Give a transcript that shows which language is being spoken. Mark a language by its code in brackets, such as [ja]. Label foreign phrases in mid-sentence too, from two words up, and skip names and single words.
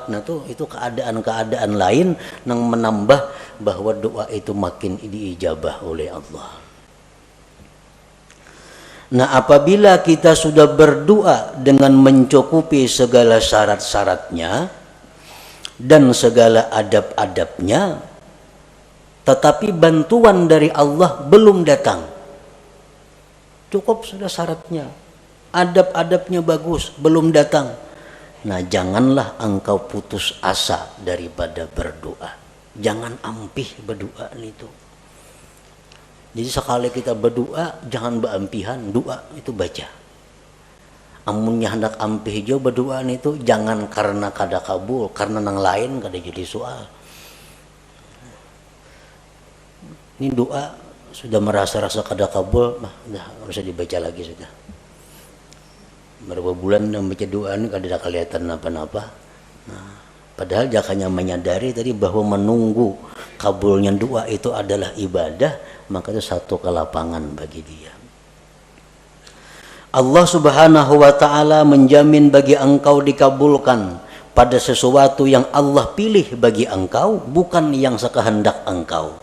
[id] Nah itu keadaan-keadaan lain yang menambah bahwa doa itu makin diijabah oleh Allah. Nah apabila kita sudah berdoa dengan mencukupi segala syarat-syaratnya dan segala adab-adabnya, tetapi bantuan dari Allah belum datang, cukup sudah syaratnya, adab-adabnya bagus, belum datang, nah janganlah engkau putus asa daripada berdoa. Jangan ampih berdoa itu. Jadi sekali kita berdoa jangan beampihan, doa itu baca. [bjn] Amunnya hendak ampih jo berdoa itu jangan karena kada kabul, karena nang lain kada jadi soal. Ini doa sudah merasa-rasa kada kabul, nah udah usah dibaca lagi sudah. [id] Berapa bulan yang baca doa ini kada ada kelihatan apa-apa. Nah, Padahal dia hanya menyadari tadi bahwa menunggu kabulnya doa itu adalah ibadah, maka itu satu kelapangan bagi dia. Allah Subhanahu wa taala menjamin bagi engkau dikabulkan pada sesuatu yang Allah pilih bagi engkau, bukan yang sekehendak engkau.